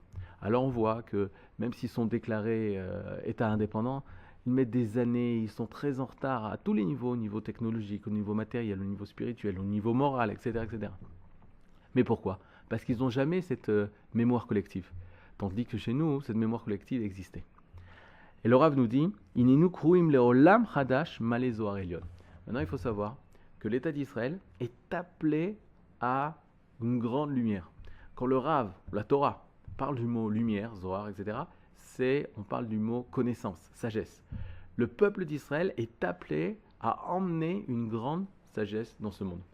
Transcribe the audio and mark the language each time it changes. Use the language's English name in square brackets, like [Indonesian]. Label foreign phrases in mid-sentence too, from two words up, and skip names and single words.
[French] Alors on voit que même s'ils sont déclarés État indépendant, ils mettent des années, ils sont très en retard à tous les niveaux, au niveau technologique, au niveau matériel, au niveau spirituel, au niveau moral, etc. etc. Mais pourquoi ? Parce qu'ils n'ont jamais cette mémoire collective. Tandis que chez nous, cette mémoire collective existait. Et le Rav nous dit, [Hebrew] הננו קרואים לעולם חדש מלא זוהר עליון. [French] Maintenant, il faut savoir que l'État d'Israël est appelé à une grande lumière. Quand le Rav, la Torah, parle du mot lumière, Zohar, etc., on parle du mot connaissance, sagesse. Le peuple d'Israël est appelé à emmener une grande sagesse dans ce monde.